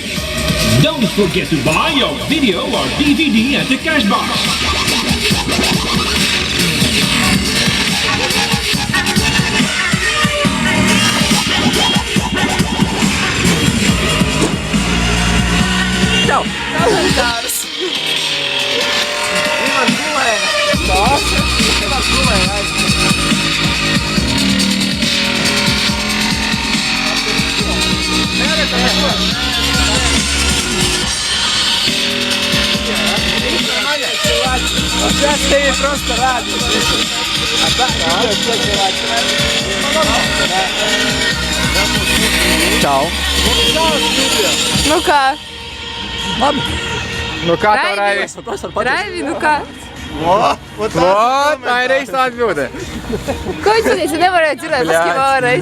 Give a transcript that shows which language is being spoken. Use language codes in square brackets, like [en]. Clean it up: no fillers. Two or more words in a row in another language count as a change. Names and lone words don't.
[en] Don't forget to buy your video or DVD at the cash box. [lv] Čau! Kalendārs! Ivan gulēna. Tās? Ivan gulēna aizmirst. [ru] Сейчас ты просто радуешься. А так, [lv] Čau. Nu kā? Labi. Nu kā tev, Raivi? Raivi, nu kā? Vot, tā ir īsta atbilde. Ko viņš teica, nevarēja dzirdēt, paski vēlreiz.